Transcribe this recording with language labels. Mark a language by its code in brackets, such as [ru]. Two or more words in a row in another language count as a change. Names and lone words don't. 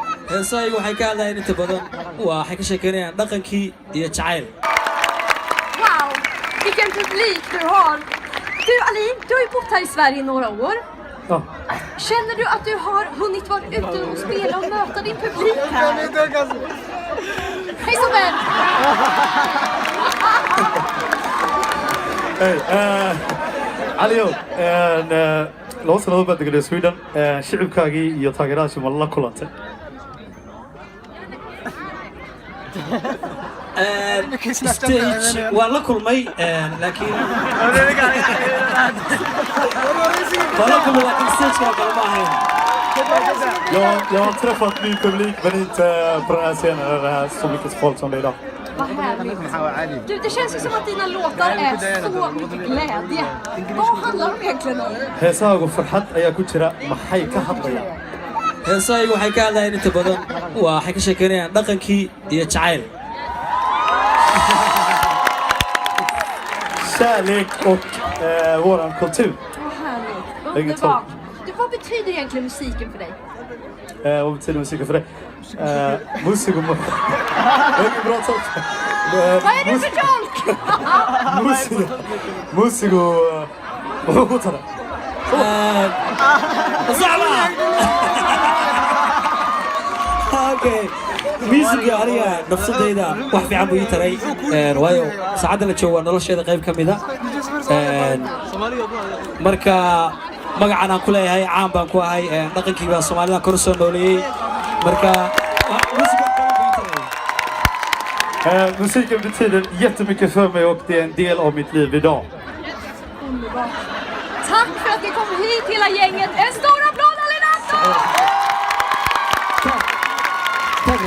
[so] heesaygu waxay ka hadlayaan inta badan waxay ka sheekeynayaan dhaqankii iyo jacayl. [sv] Wow, vilken publik du har. Du Ali, du har ju bott här i Sverige i några år. Ja. Känner du att du har hunnit vara ute och spela och möta din publik här? Hej Sobel! [so] Hey, Aliyo, loo sano baad degay Sweden, shicibkaagii iyo taageerayaashii ma la kulantay? Stage waa la kulmay laakiin stage kala ma ahayn. [sv] Jag har träffat min publik men inte på den här scenen där det är så mycket folk som det är idag. Vad härligt. Du, det känns ju som att dina låtar är så mycket glädje. Vad handlar de egentligen om? [so] Heesaagu farxad ayaa ku jira maxay ka hadlayaan? Heesaygu waxay ka hadlayaan inta badan waxay ka sheekeynayaan dhaqankii iyo jacayl. [sv] Kärlek och våran kultur. Vad härligt. Underbart. Du, vad betyder egentligen musiken för dig? Vad betyder musiken för dig? Musik och Vilken bra tolk. Vad är du för tolk? Musik och hotare. Okay. [so] Musiga aniga nafsadayda wax fiican buu ii taray waayo saacadda la joogo nolosheeda qayb ka mid ah marka magacan aan ku leeyahay caan baan ku ahay dhaqankii baa Soomaalida kor soo nooleeyay marka [sv] musiken betyder jättemycket för mig och det är en del av mitt liv idag. Underbart. Tack för att ni kom hit hela gänget. En stor applåd Alinato! Tack så mycket.